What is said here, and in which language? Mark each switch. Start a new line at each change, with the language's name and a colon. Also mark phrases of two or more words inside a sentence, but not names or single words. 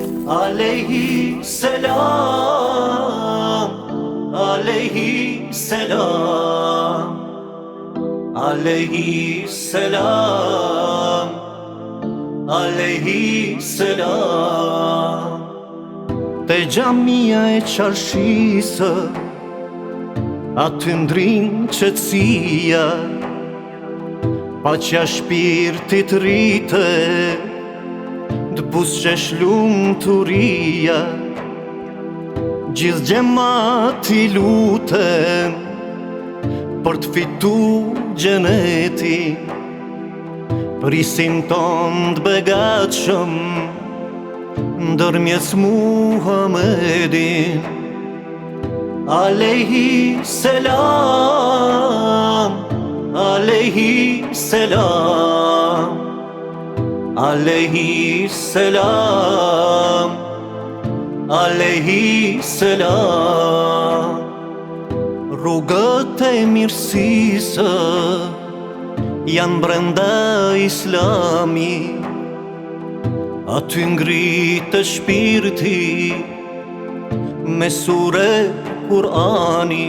Arabic: عليه السلام، عليه السلام، عليه السلام، عليه السلام.
Albanian: Te xhamia e Çarshisë, aty ndrin qetësia, paqja shpirtit rritet, t'busqesh lumturia. Gjithë gjemati lutem për t'fitu gjenetin, prisin ton t'begatshëm ndërmjet Muhamedin.
Arabic: عليه السلام، عليه السلام، عليه السلام، عليه السلام.
Albanian: Rrugët e mirësisë janë brenda Islami, aty ngritet shpirti me sure Kur'ani.